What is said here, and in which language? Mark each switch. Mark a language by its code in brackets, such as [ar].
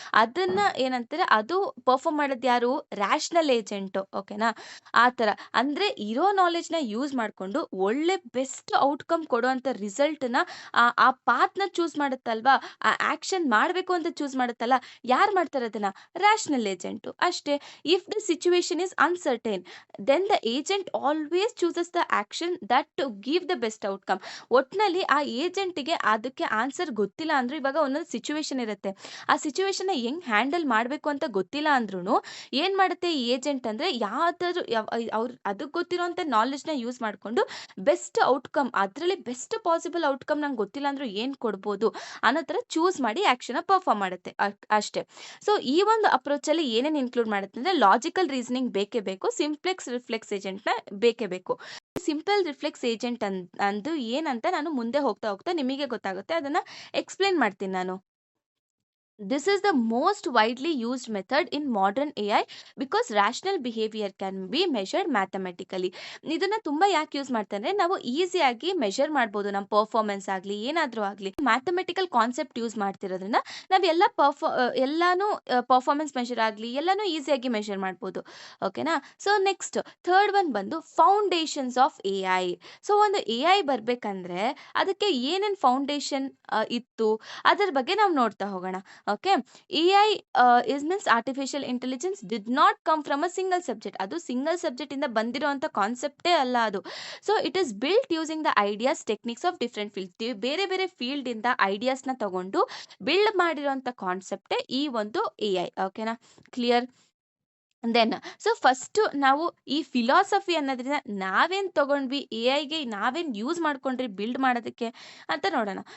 [kn] ಅದನ್ನು ಏನಂತಾರೆ, ಅದು ಪರ್ಫಾರ್ಮ್ ಮಾಡೋದು ಯಾರು, ರ್ಯಾಷನಲ್ ಏಜೆಂಟು. ಓಕೆನಾ. ಆ ಥರ ಅಂದರೆ ಇರೋ ನಾಲೆಡ್ಜ್ನ ಯೂಸ್ ಮಾಡಿಕೊಂಡು ಒಳ್ಳೆ ಬೆಸ್ಟ್ ಔಟ್ಕಮ್ ಕೊಡುವಂಥ ರಿಸಲ್ಟನ್ನ ಆ ಪಾತ್ನ ಚೂಸ್ ಮಾಡುತ್ತಲ್ವಾ, ಆ ಆ್ಯಕ್ಷನ್ ಮಾಡಬೇಕು ಅಂತ ಚೂಸ್ ಮಾಡುತ್ತಲ್ಲ, ಯಾರು ಮಾಡ್ತಾರೆ ಅದನ್ನು, ರ್ಯಾಷನಲ್ ಏಜೆಂಟು ಅಷ್ಟೇ. [en] If the situation is uncertain then the agent always chooses the action that to give the best outcome. [kn] ಒಟ್ನಲ್ಲಿ ಆ ಏಜೆಂಟಿಗೆ ಅದಕ್ಕೆ ಆನ್ಸರ್ ಗೊತ್ತಿಲ್ಲ ಅಂದ್ರೆ, ಇವಾಗ ಒಂದೊಂದು ಸಿಚುವೇಶನ್ ಇರುತ್ತೆ, ಆ ಸಿಚುವೇಶನ್ ಹೆಂಗ್ ಹ್ಯಾಂಡಲ್ ಮಾಡಬೇಕು ಅಂತ ಗೊತ್ತಿಲ್ಲ ಅಂದ್ರೂ ಏನ್ ಮಾಡುತ್ತೆ ಈ ಏಜೆಂಟ್ ಅಂದ್ರೆ ಯಾವ್ದಾದ್ರು ಅವ್ರು ಅದಕ್ಕೆ ಗೊತ್ತಿರೋಂಥ ನಾಲೆಡ್ಜ್ನ ಯೂಸ್ ಮಾಡಿಕೊಂಡು ಬೆಸ್ಟ್ ಔಟ್ಕಮ್, ಅದರಲ್ಲಿ ಬೆಸ್ಟ್ ಪಾಸಿಬಲ್ ಔಟ್ಕಮ್ ನಂಗೆ ಗೊತ್ತಿಲ್ಲ ಅಂದ್ರೂ ಏನ್ ಕೊಡ್ಬೋದು ಅನ್ನೋ ಥರ ಚೂಸ್ ಮಾಡಿ ಆಕ್ಷನ್ ಪರ್ಫಾರ್ಮ್ ಮಾಡುತ್ತೆ ಅಷ್ಟೇ. ಸೊ ಈ ಒಂದು ಅಪ್ರೋಚ್ ಅಲ್ಲಿ ಏನೇನು ಇನ್ಕ್ಲೂಡ್ ಮಾಡುತ್ತೆ ಅಂದ್ರೆ ಲಾಜಿಕಲ್ ರೀಸನಿಂಗ್ ಬೇಕೇ ಬೇಕು, ಸಿಂಪ್ಲೆಕ್ಸ್ ರಿಫ್ಲೆಕ್ಸ್ ಏಜೆಂಟ್ನ ಬೇಕೇ ಬೇಕು. ಸಿಂಪಲ್ ರಿಫ್ಲೆಕ್ಸ್ ಏಜೆಂಟ್ ಅಂದು ಏನಂತ ನಾನು ಮುಂದೆ ಹೋಗ್ತಾ ಹೋಗ್ತಾ ನಿಮಗೆ ಗೊತ್ತಾಗುತ್ತೆ, ಅದನ್ನ ಎಕ್ಸ್ಪ್ಲೇನ್ ಮಾಡ್ತೀನಿ ನಾನು. [en] This is the most widely used method in modern AI because rational behavior can be measured mathematically. [kn] ಇದನ್ನ ತುಂಬಾ ಯಾಕೆ ಯೂಸ್ ಮಾಡ್ತಾರೆ, ನಾವು ಈಸಿಯಾಗಿ ಮೆಷರ್ ಮಾಡ್ಬೋದು ನಮ್ಮ ಪರ್ಫಾರ್ಮೆನ್ಸ್ ಆಗಲಿ ಏನಾದರೂ ಆಗಲಿ. ಮ್ಯಾಥಮೆಟಿಕಲ್ ಕಾನ್ಸೆಪ್ಟ್ ಯೂಸ್ ಮಾಡ್ತಿರೋದ್ರಿಂದ ನಾವೆಲ್ಲ ಎಲ್ಲಾನು ಪರ್ಫಾರ್ಮೆನ್ಸ್ ಮೆಷರ್ ಆಗಲಿ ಎಲ್ಲಾನು ಈಸಿಯಾಗಿ ಮೆಷರ್ ಮಾಡ್ಬೋದು. ಓಕೆನಾ. [en] So next third one ಬಂದು foundations of AI. [kn] ಸೊ ಒಂದು AI ಬರಬೇಕಂದ್ರೆ ಅದಕ್ಕೆ ಏನೇನು ಫೌಂಡೇಶನ್ ಇತ್ತು ಅದರ ಬಗ್ಗೆ ನಾವು ನೋಡ್ತಾ ಹೋಗೋಣ. [en] Okay, AI is means artificial intelligence did not come from a single subject. [kn] ಅದು ಸಿಂಗಲ್ ಸಬ್ಜೆಕ್ಟ್ ಇಂದ ಬಂದಿರುವಂತ ಕಾನ್ಸೆಪ್ಟೇ ಅಲ್ಲ ಅದು. [en] So it is built using the ideas techniques of different field. [kn] ಬೇರೆ ಬೇರೆ ಫೀಲ್ಡ್ ಇಂದ ಐಡಿಯಾಸ್ನ ತಗೊಂಡು ಬಿಲ್ಡ್ ಮಾಡಿರುವಂತ ಕಾನ್ಸೆಪ್ಟೇ ಈ ಒಂದು AI. ಓಕೆನಾ, ಕ್ಲಿಯರ್. ದೆನ್ ಸೊ ಫಸ್ಟ್ ನಾವು ಈ ಫಿಲಾಸಫಿ ಅನ್ನೋದ್ರಿಂದ ನಾವೇನು ತಗೊಂಡ್ವಿ, AI ನಾವೇನು ಯೂಸ್ ಮಾಡ್ಕೊಂಡ್ರಿ ಬಿಲ್ಡ್ ಮಾಡೋದಕ್ಕೆ ಅಂತ ನೋಡೋಣ.